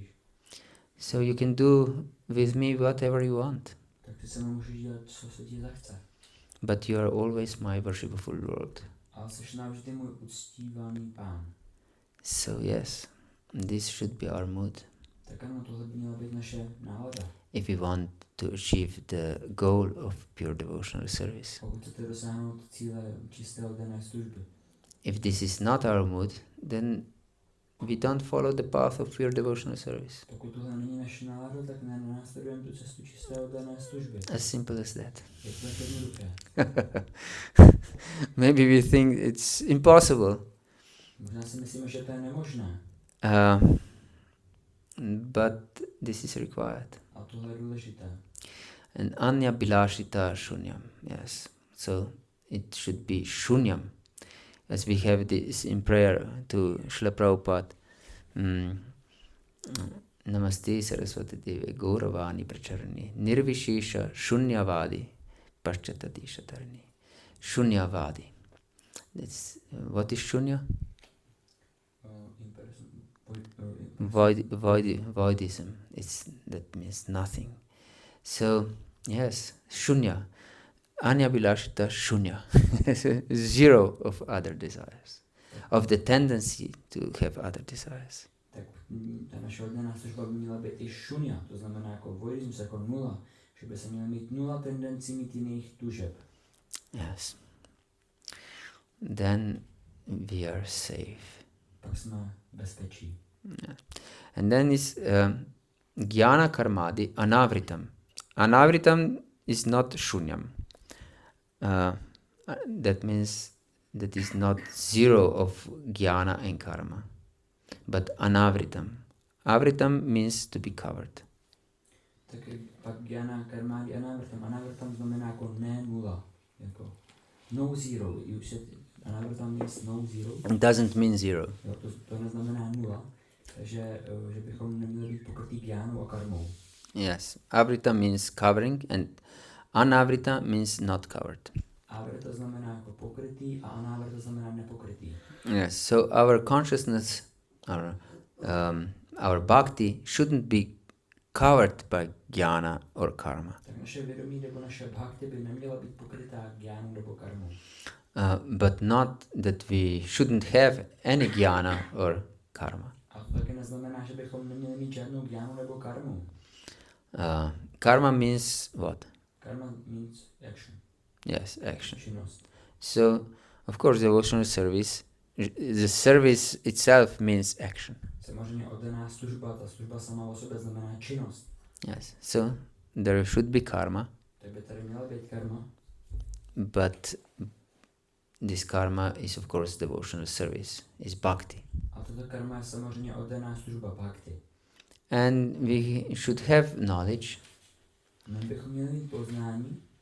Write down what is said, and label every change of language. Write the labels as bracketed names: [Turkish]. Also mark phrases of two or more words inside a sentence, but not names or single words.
[English] So you can do with me whatever you want. [Czech] Tak ty se mnou můžeš dělat, co se ti zachce. [English] But you are always my worshipful Lord. [Czech] Ale jsi navždy můj uctívaný pán. [English] So yes, this should be our mood. [Czech] Tak ano, tohle by měla být naše nálada. [English] If we want to achieve the goal of pure devotional service. [Czech] Pokud chcete dosáhnout cíle čisté oddané služby. [English] If this is not our mood, then we don't follow the path of pure devotional service. [Czech] Pokud tohle není naše nálada, tak nenásledujeme tu cestu čisté oddané služby. [English] As simple as that. [Czech] Je to tak jednoduché. [English] Maybe we think it's impossible. [Czech] Možná si myslíme, že to je nemožné. [English] But this is required. [Czech] A tohle je důležité. [Sanskrit] And anya-bhakti shunyam. [English] Yes. So it should be shunyam. As we have this in prayer to Srila Prabhupada. [Sanskrit] Namaste Saraswati Deve Gauravani Pracharani Nirvishesha Shunyavadi Paschatadishatarani. [English] Shunyavadi. That's what is shunya? Voidism. That means nothing. So, yes, [Sanskrit] shunya. Anya-bilashita shunya. [English] Zero of other desires. Of the tendency to have other desires. [Czech] Tak ta naše oddaná služba by měla být i šunya, to znamená jako voidismus, jako nula, že by se měla mít nula tendencí mít jiných tužeb. [English] Yes. Then we are safe. [Czech] Pak jsme bezpečí. [English] Yeah. And then is [Sanskrit] jnana karmadi anavritam. [English] Anavritam is not shunyam. That means that is not zero of jnana and karma, but anavritam. Avritam means to be covered. [Czech] Tak pak [Sanskrit] jnana karmadi anavritam. [Czech] Anavritam znamená jako ne nula, jako [English] no zero. You said anavritam means no zero. It doesn't mean zero. [Czech] Jo, to neznamená nula, že bychom neměli být pokrytý jnánou a karmou. [English] Yes, avrita means covering and anavrita means not covered. [Czech] Avrita znamená jako pokrytý a anavrita znamená nepokrytý. [English] Yes, so our consciousness, our bhakti shouldn't be covered by jnana or karma. [Czech] Tak naše vědomí nebo naše bhakti by neměla být pokrytá jnánou nebo karmou. [English] But not that we shouldn't have any jnana or karma. [Czech] A to taky neznamená, že bychom neměli mít žádnou jnánu nebo karmu. [English] Karma means what? Karma means action. Yes, action. [Czech] Činnost. [English] So, of course, devotional service, the service itself means action. [Czech] Samozřejmě oddaná služba, ta služba sama o sobě znamená činnost. [English] Yes, so there should be karma, [Czech] Tak by tady měla být karma. [English] but this karma is of course devotional service, is bhakti. [Czech] A toto karma je samozřejmě oddaná služba bhakti. [English] And we should have knowledge [Czech] My bychom měli mít poznání